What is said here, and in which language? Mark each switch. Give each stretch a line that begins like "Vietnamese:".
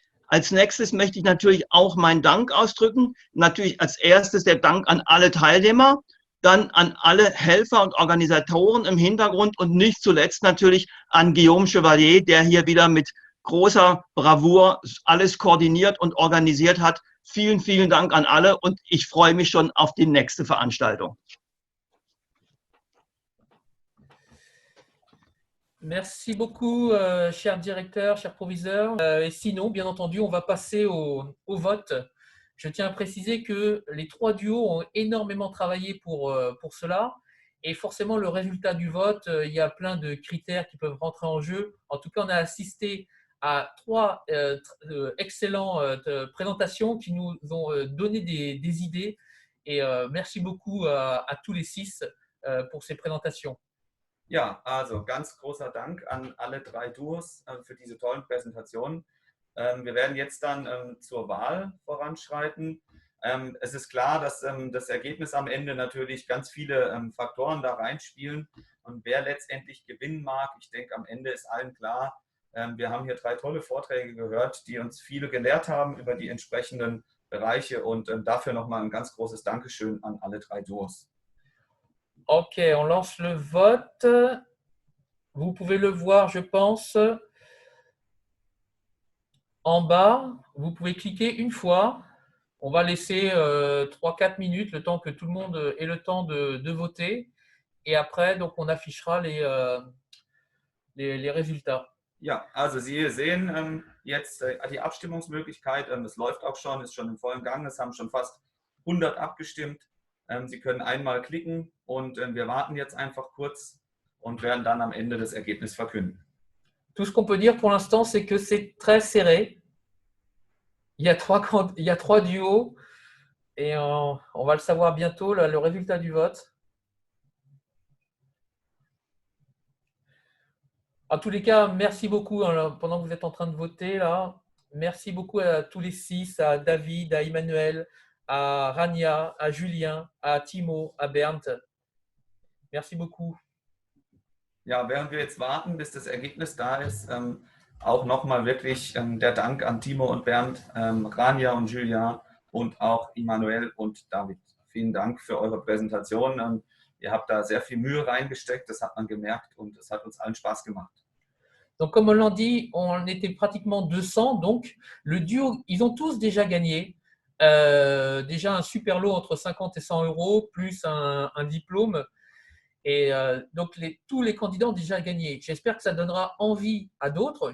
German: Als nächstes möchte ich natürlich auch meinen Dank ausdrücken. Natürlich als erstes der Dank an alle Teilnehmer, dann an alle Helfer und Organisatoren im Hintergrund und nicht zuletzt natürlich an Guillaume Chevalier, der hier wieder mit großer Bravour alles koordiniert und organisiert hat. Vielen, vielen Dank an alle und ich freue mich schon auf die nächste Veranstaltung.
French: Merci beaucoup, cher directeur, cher proviseur. Et sinon, bien entendu, on va passer au vote. Je tiens à préciser que les 3 duos ont énormément travaillé pour cela. Et forcément, le résultat du vote, il y a plein de critères qui peuvent rentrer en jeu. En tout cas, on a assisté à 3 excellentes présentations qui nous ont donné des idées. Et merci beaucoup à tous les 6 pour ces présentations.
German: Ja, also ganz großer Dank an alle 3 Duos für diese tollen Präsentationen. Wir werden jetzt dann zur Wahl voranschreiten. Es ist klar, dass das Ergebnis am Ende natürlich ganz viele Faktoren da reinspielen. Und wer letztendlich gewinnen mag, ich denke, am Ende ist allen klar, wir haben hier 3 tolle Vorträge gehört, die uns viele gelehrt haben über die entsprechenden Bereiche. Und dafür nochmal ein ganz großes Dankeschön an alle 3 Duos.
French: Ok, on lance le vote. Vous pouvez le voir, je pense, en bas. Vous pouvez cliquer une fois. On va laisser 3-4 minutes, le temps que tout le monde ait le temps de voter. Et après, donc, on affichera les résultats.
German: Ja, also Sie sehen jetzt die Abstimmungsmöglichkeit. Es läuft auch schon, ist schon im vollen Gang. Es haben schon fast 100 abgestimmt. Sie können einmal klicken und wir warten jetzt einfach kurz und werden dann am Ende das Ergebnis verkünden.
French: Tout ce qu'on peut dire pour l'instant, c'est que c'est très serré. Il y a 3 duos et on va le savoir bientôt, le résultat du vote. En tous les cas, merci beaucoup pendant que vous êtes en train de voter là. Merci beaucoup à tous les 6, à David, à Emmanuel, à Rania, à Julien, à Timo, à Bernd. Merci beaucoup.
German: Ja, während wir jetzt warten, bis das Ergebnis da ist, auch nochmal wirklich der Dank an Timo und Bernd, Rania und Julia und auch Emmanuel und David. Vielen Dank für eure Präsentation. Ihr habt da sehr viel Mühe reingesteckt, das hat man gemerkt und es hat uns allen Spaß gemacht.
French: Donc, comme on l'a dit, on était pratiquement 200. Donc, le duo, ils ont tous déjà gagné. Déjà un super lot entre 50 et 100 euros, plus un diplôme. Et donc, tous les candidats ont déjà gagné. J'espère que ça donnera envie à d'autres.